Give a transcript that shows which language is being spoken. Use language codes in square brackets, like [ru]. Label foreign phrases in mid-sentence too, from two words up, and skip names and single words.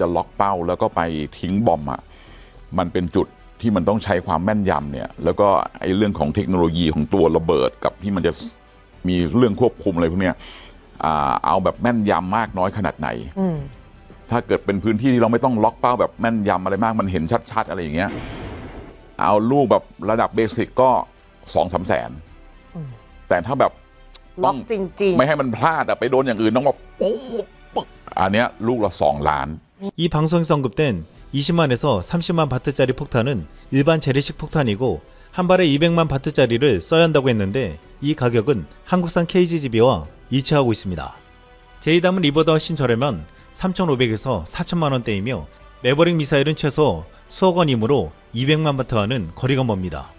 [th] ล็อกเป้าแล้วก็ไปทิ้งบอมอ่ะมันเป็นจุดที่มันต้องใช้ความแม่นยำเนี่ยแล้วก็ไอ้เรื่องของเทคโนโลยีของตัวระเบิดกับที่มันจะมีเรื่องควบคุมอะไรพวกเนี้ยเอาแบบแม่นยำมากน้อยขนาดไหนถ้าเกิดเป็นพื้นที่ที่เราไม่ต้องล็อกเป้าแบบแม่นยำอะไรมากมันเห็นชัดๆอะไรอย่างเงี้ยเอาลูกแบบระดับเบสิกก็ 2-3 แสนแต่ถ้าแบบ ล็อกจริงๆ ไม่ให้มันพลาดไปโดนอย่างอื่นต้องแบบปุ๊บอันเนี้ยลูกละ2 ล้าน [ko] 이 방송에서 언급된 20만에서 30만 바트짜리 폭탄은 일반 재래식 폭탄이고 한 발에 200만 바트짜리를 써야 한다고 했는데 이 가격은 한국산 KGGB와 일치하고 있습니다. 제2담은 이보다 훨씬 저렴한 3,500에서 4천만 원대이며 매버릭 미사일은 최소 수억 원이므로 200만 바트와는 거리가 멉니다.